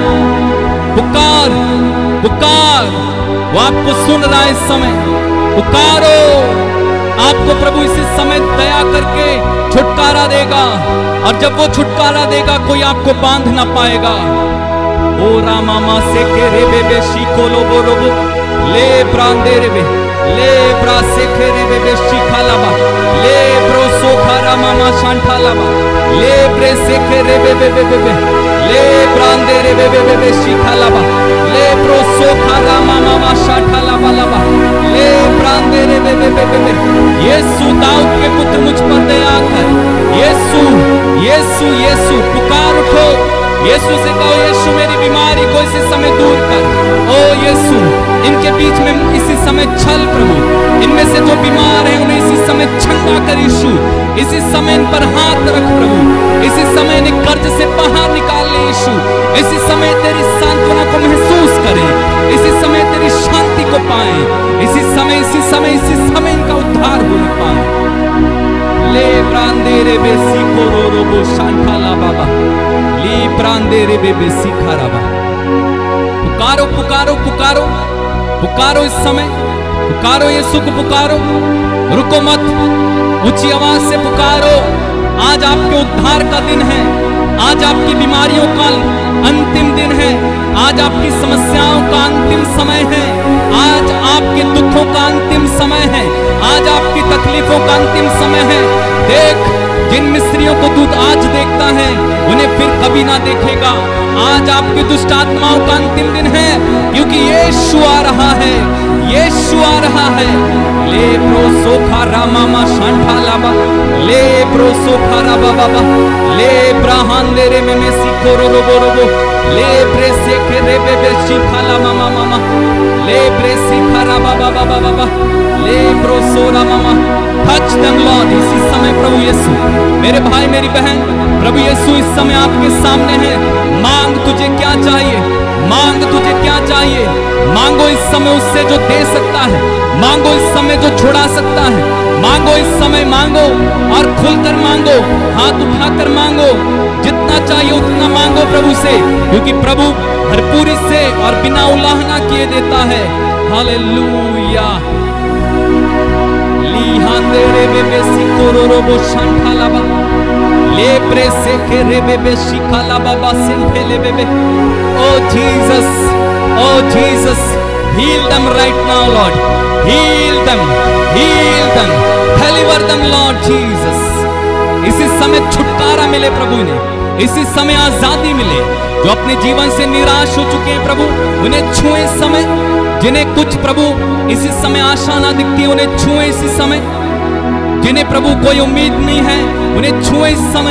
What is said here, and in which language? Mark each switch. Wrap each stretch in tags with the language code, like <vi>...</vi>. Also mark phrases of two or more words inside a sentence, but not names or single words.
<hi>पुकार पुकार, वो आपको सुन रहा है इस समय। पुकारो, आपको प्रभु इसी समय दया करके छुटकारा देगा, और जब वो छुटकारा देगा कोई आपको बांध ना पाएगा। ओ रामा से के रे बे शीखो लोबो रोबो ले प्रांदे रे बे ले प्रा से के रे बे शीखा लाबा ले प्रो सोखा रामा शांठा लाबा ले प्रे से के रे बे ले प्रांदे रे बे शीखा लाबा ले प्रो सोखा रामा शांठा लाबा लाबा ले प्रांदे रे बे। यीशु दाऊद के पुत्र मुझ पर दया कर। यीशु यीशु यीशु, पुकार उठो। यीशु से कहो, यीशु मेरी बीमारी को इसी समय दूर कर। ओ यीशु, इनके बीच में इसी समय चल प्रभु। इनमें से जो बीमार है उन्हें इसी समय चंगा कर यीशु। इसी समय इन पर हाथ रख प्रभु। इसी समय इन्हें कर्ज से बाहर निकाल ले यीशु। इसी समय तेरी सांत्वना को महसूस करें। इसी समय तेरी शांति को पाएं। इसी समय इनका उद्धार हो पाए। ले प्रांदे रे बेसी कोरो रोबो शांठाला बाबा ली प्रांदे रे बेसी खराबा। पुकारो पुकारो पुकारो पुकारो इस समय, पुकारो यीशु को पुकारो। रुको मत, ऊंची आवाज से पुकारो। आज आपके उद्धार का दिन है। आज आपकी बीमारियों का अंतिम दिन है। आज आपकी समस्याओं का अंतिम समय है। आज आपके दुखों का अंतिम समय है। आज आपकी तकलीफों का अंतिम समय है। देख, जिन मिस्रियों को तू आज देखता है, उन्हें फिर कभी ना देखेगा। आज आपकी दुष्ट आत्माओं का अंतिम दिन है, क्योंकि यीशु आ रहा है। यीशु आ रहा है। ले प्रो सोखा रामा शांठा लाबा ले प्रो सोखा राबा बाबा ले ब्राहांदे रे में सीखो रोबो रोबो ले प्रेसे के रे बे सीखा ला मामा मामा ले प्रेसी खरा बाबा बाबा बाबा ले प्रो सोरा मामा।</hi> <en>touch them Lord</en> <hi>इसी समय प्रभु यीशु। मेरे भाई मेरी बहन, प्रभु यीशु इस समय आपके सामने है। मांग, तुझे क्या चाहिए? मांग, तुझे क्या चाहिए? मांगो इस समय उससे जो दे सकता है। मांगो इस समय जो छुड़ा सकता है। मांगो इस समय, मांगो और खुलकर मांगो। हाथ उठाकर मांगो। जितना चाहिए उतना मांगो प्रभु से, क्योंकि प्रभु भरपूरी से और बिना उलाहना किए देता है। हालेलुया। ली हांदे रे बेबे सिकोरो रोबो शांठालाबा ले प्रेसे के रे बेबे शिखालाबा सिंफेले बेबे।</hi> <en>O Jesus, O Jesus, heal them right now Lord, heal them, deliver them Lord Jesus।</en> <hi>इसी समय छुटकारा मिले प्रभु ने, इसी समय आजादी मिले। जो अपने जीवन से निराश हो चुके हैं प्रभु, उन्हें छुए समय। जिन्हें कुछ प्रभु इसी समय आशा ना दिखती, उन्हें छुए इसी समय। जिन्हें प्रभु कोई उम्मीद नहीं है, उन्हें छुए इस समय।</hi>